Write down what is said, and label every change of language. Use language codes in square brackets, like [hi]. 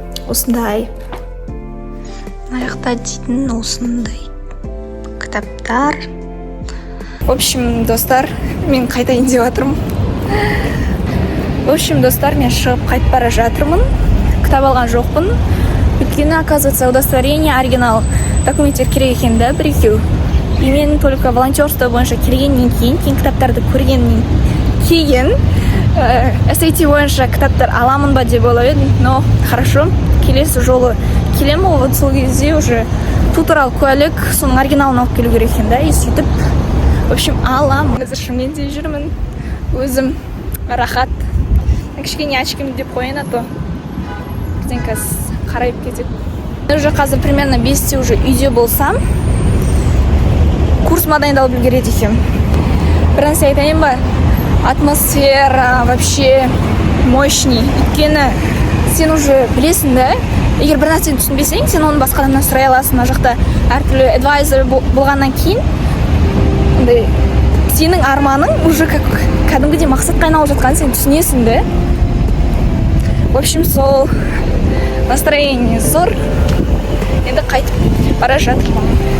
[kk] Осындай аяқта дейтін осындай кітаптар. В общем, достар, мен қайтайын деп жатырмын. В общем, достар, мен шығып қайтып бара жатырмын. Кітап алған жоқпын. Өйткені, оказывается, удостоверение оригинал документтер керек екен да, бір-екеу. И мен только волонтерство бойынша келгеннен кейін кітаптарды көргеннен кейін SAT бойынша кітаптар аламын ба деп ойлап едім. Но хорошо, келесі жолы келемін, вот сол кезде уже ту туралы куәлік, соның оригиналын алып келу керек екен да, и сөйтіп, в общем, аламын. Қазір Шымкентте жүрмін, өзім рахат. Кішкене очким деп қояйын, а то бізден қазір қарайып кетеді. Уже қазір примерно 5-те уже үйде болсам, курсыма дайындалып үлгереді екенмін. Бір нәрсе айтайын ба? [ru] Атмосфера вообще мощный. [kk] Өйткені сен уже білесің да, егер бір нәрсені түсінбесең, сен оны басқа адамнан сұрай аласың. Мына жақта әртүрлі адвайзер болғаннан кейін, сенің арманың уже кәдімгідей мақсатқа айналып жатқанын сен түсінесің да. В общем, сол настроение зор. Енді қайтып бара жатырмын.